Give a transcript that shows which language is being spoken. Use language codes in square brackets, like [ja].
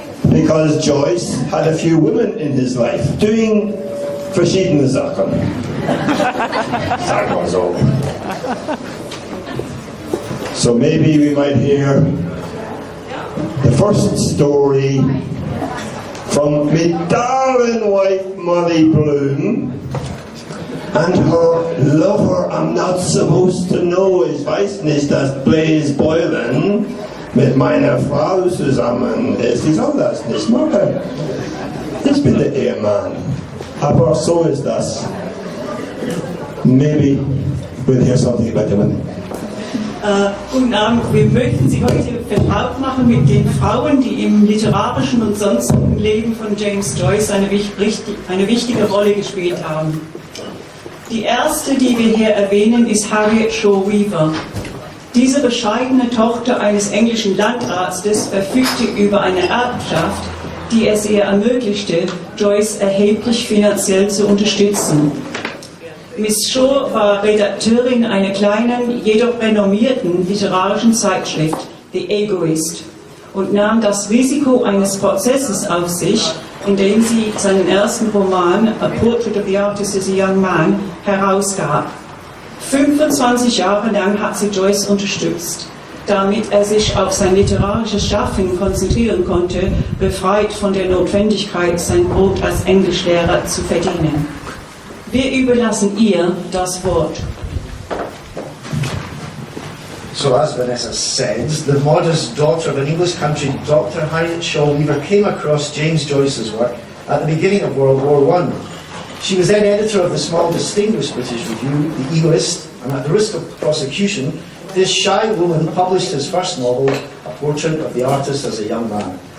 [en] Because Joyce had a few women in his life, doing [de] verschiedene Sachen. Sagen wir so. [en] So maybe we might hear the first story from my darling wife Molly Bloom and her lover. I'm not supposed to know, [de] ich weiß nicht, dass Blaze Boylan mit meiner Frau zusammen ist. Ich soll das nicht machen. Ich bin der Ehemann. Aber so ist das. [en] Maybe we'll hear something about the women. [de] Guten Abend, wir möchten Sie heute vertraut machen mit den Frauen, die im literarischen und sonstigen Leben von James Joyce eine wichtige Rolle gespielt haben. Die erste, die wir hier erwähnen, ist Harriet Shaw Weaver. Diese bescheidene Tochter eines englischen Landarztes verfügte über eine Erbschaft, die es ihr ermöglichte, Joyce erheblich finanziell zu unterstützen. Miss Shaw war Redakteurin einer kleinen, jedoch renommierten literarischen Zeitschrift, The Egoist, und nahm das Risiko eines Prozesses auf sich, indem sie seinen ersten Roman, A Portrait of the Artist as a Young Man, herausgab. 25 Jahre lang hat sie Joyce unterstützt, damit er sich auf sein literarisches Schaffen konzentrieren konnte, befreit von der Notwendigkeit, sein Brot als Englischlehrer zu verdienen. Wir überlassen ihr das Wort. [en] So as Vanessa said, the modest daughter of an English country doctor, Harriet Shaw Weaver, came across James Joyce's work at the beginning of World War I. She was then editor of the small distinguished British review, The Egoist, and at the risk of prosecution, this shy woman published his first novel, A Portrait of the Artist as a Young Man.